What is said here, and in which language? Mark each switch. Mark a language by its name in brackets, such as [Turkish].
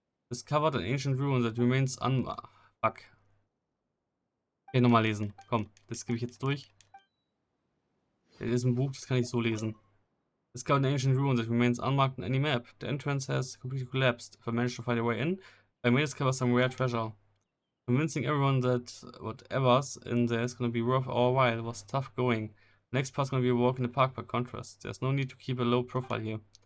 [English] Discovered an ancient ruin that remains Fuck. [German] Okay, nochmal lesen. Komm, das gebe ich jetzt durch. Das ist ein Buch, das kann ich so lesen. [English] Discovered an ancient ruin that remains unmarked on any map. The entrance has completely collapsed. If I manage to find a way in, I may discover some rare treasure. Convincing everyone that whatever's in there is gonna be worth our while was tough going. Next part's gonna be a walk in the park by contrast. There's no need to keep a low profile here.